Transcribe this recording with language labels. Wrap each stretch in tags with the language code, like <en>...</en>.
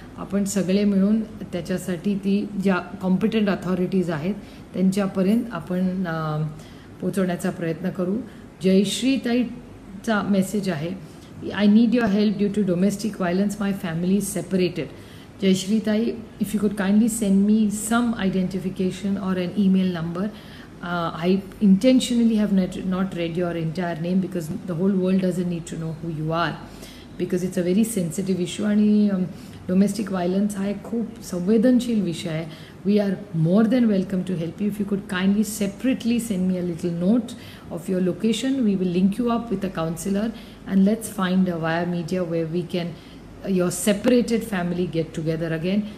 <mr>आपण सगळे मिळून त्याच्यासाठी ती ज्या कॉम्पिटंट अथॉरिटीज आहेत त्यांच्यापर्यंत आपण पोचवण्याचा प्रयत्न करू. जयश्रीताईचा मेसेज आहे,</mr> <en>I need your help due to domestic violence, my family is separated. जयश्रीताई, if you could kindly send me some identification और an email number. I intentionally have not read your entire name because the whole world doesn't need to know who you are, because it's a very sensitive issue</en> <mr>आणि domestic violence हा एक खूप संवेदनशील विषय आहे.</mr> <en>We are more than welcome to help you. If you could kindly separately send me a little note of your location, we will link you up with a counselor and let's find a via media where we can your separated family get together again.</en>